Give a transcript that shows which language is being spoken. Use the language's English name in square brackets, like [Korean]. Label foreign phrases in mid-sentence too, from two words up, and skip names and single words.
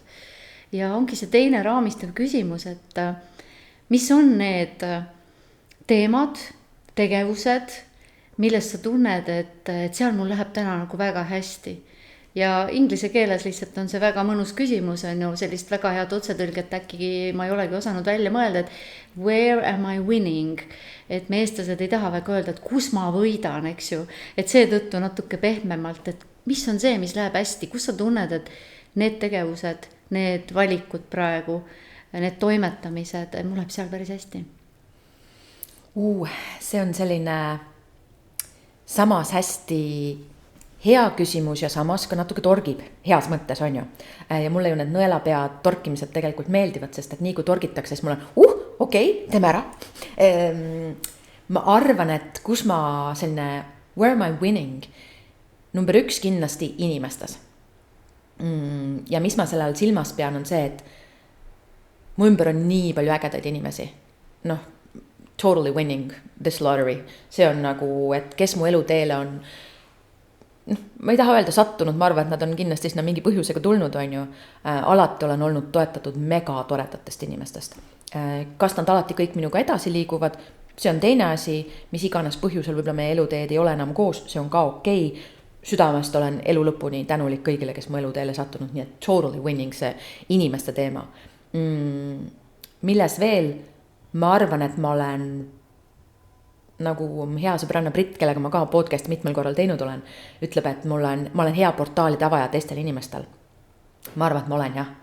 [Estonian] Ja ongi see teine raamistav küsimus, et mis on need teemad, tegevused, millest sa tunned, et seal mul läheb täna nagu väga hästi. Ja inglise keeles lihtsalt on see väga mõnus küsimus, on ju sellist väga head otsetõlget äkki ma ei olegi osanud välja mõelda, et [English] where am I winning? [Estonian] Et me eestlased ei taha väga öelda, et kus ma võidan, eks ju. Et seetõttu natuke pehmemalt, et mis on see, mis läheb hästi, kus sa tunned, et need tegevused, need valikud praegu, need toimetamised, mul läheb seal päris hästi. See on selline samas hästi hea küsimus ja samas ka natuke torgib, heas mõttes on ju. Ja mulle ju need nõelapea torkimised tegelikult meeldivad, sest et nii kui torgitakse, siis mul on, okei, teeme ära. Ma arvan, et kus ma selline, [English] where am I winning? [Estonian] Number 1 kindlasti inimestes. Ja mis ma selle all silmas pean on see, et mu ümber on nii palju ägedaid inimesi. [English] Totally winning this lottery. [Estonian] See on nagu, et kes mu eluteele on, ma ei taha öelda sattunud, ma arvan, et nad on kindlasti sinna mingi põhjusega tulnud, on ju. Alati olen olnud toetatud mega toredatest inimestest. Kas nad alati kõik minuga edasi liiguvad, see on teine asi, mis iganes põhjusel võib-olla meie eluteed ei ole enam koos, see on ka okei. Südamest olen elu lõpuni tänulik kõigile, kes mu eluteele sattunud, nii et [English] totally winning [Estonian] see inimeste teema. Milles veel? Ma arvan, et ma olen nagu hea sõbranna Brit, kellega ma ka podcasti mitmel korral teinud olen, ütleb, et ma olen hea portaalide avaja teistel inimestel. Ma arvan, et ma olen jah.